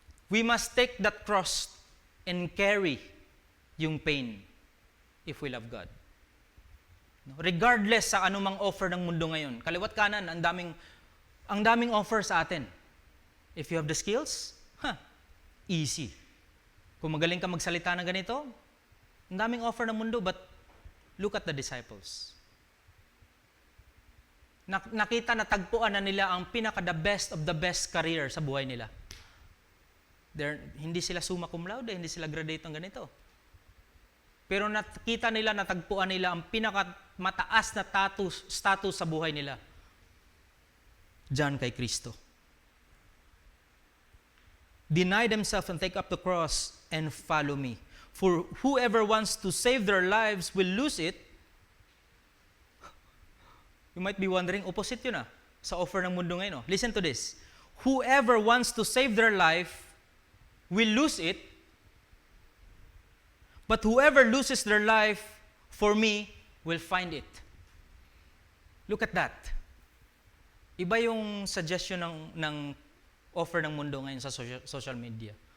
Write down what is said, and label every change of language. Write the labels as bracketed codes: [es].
[en] We must take that cross and carry yung pain if we love God. [tl] Regardless sa anumang offer ng mundo ngayon, kaliwat kanan, ang daming offer sa atin. [en] If you have the skills, easy. [tl] Kung magaling ka magsalita ng ganito, ang daming offer ng mundo, [en] but look at the disciples. [tl] Nakita na tagpuan na nila ang pinaka-the best of the best career sa buhay nila. Hindi sila summa cum laude, hindi sila graduate ng ganito. Pero nakita nila, natagpuan nila ang pinakamataas na status sa buhay nila. Diyan kay Kristo. [en] Deny themselves and take up the cross and follow me. For whoever wants to save their lives will lose it. You might be wondering, opposite [tl] yun sa offer ng mundo ngayon. [en] Listen to this. Whoever wants to save their life will lose it. But whoever loses their life for me will find it. Look at that. [tl] Iba yung suggestion ng offer ng mundo ngayon sa social media.